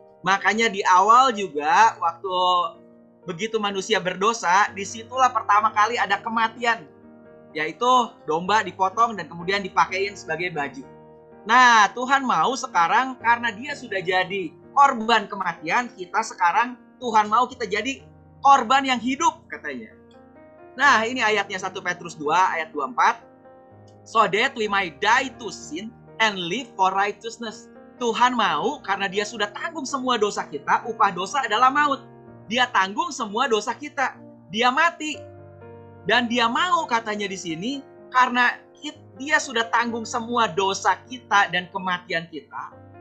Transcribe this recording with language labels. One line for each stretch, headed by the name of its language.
Indonesian: Makanya di awal juga waktu begitu manusia berdosa, disitulah pertama kali ada kematian, yaitu domba dipotong dan kemudian dipakein sebagai baju. Nah, Tuhan mau sekarang karena dia sudah jadi korban kematian, kita sekarang Tuhan mau kita jadi korban yang hidup katanya. Nah, ini ayatnya 1 Petrus 2 ayat 24.
English: So that we might die to sin and live for righteousness.
Indonesian: Tuhan mau karena dia sudah tanggung semua dosa kita, upah dosa adalah maut. Dia tanggung semua dosa kita. Dia mati. Dan dia mau katanya di sini karena dia sudah tanggung semua dosa kita dan kematian kita.